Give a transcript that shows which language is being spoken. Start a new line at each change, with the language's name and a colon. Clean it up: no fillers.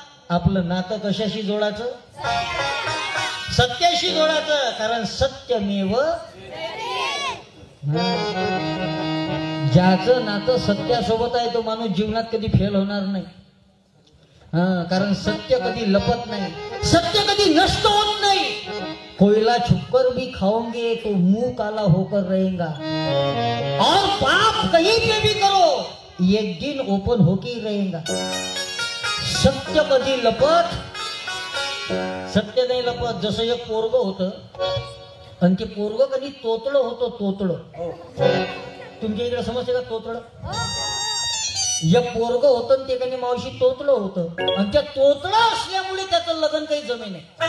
Marathi: आपलं नातं कशाशी जोडायचं? सत्याशी जोडायचं. कारण सत्यमेव, ज्याचं नातं सत्यासोबत आहे तो माणूस जीवनात कधी फेल होणार नाही. कारण सत्य कधी लपत नाही, सत्य कधी नष्ट होत नाही.
Hindi: कोयला छुपकर भी खाओगे तो मुंह काला होकर रहेगा, और पाप कहीं पे भी करो एक दिन ओपन होके ही रहेगा.
Marathi: सत्य कधी लपत, सत्य नाही लपत. जसं एक पोरग होतं आणि ते पोरग कधी तोतडं होतं, तोतडं. तुमच्या इकडे समजते का तोतड? एक पोरग होतं आणि ते काही मावशी तोतलं होतं आणि त्या तोतडं असल्यामुळे त्याचं लग्न काही जमे नाही.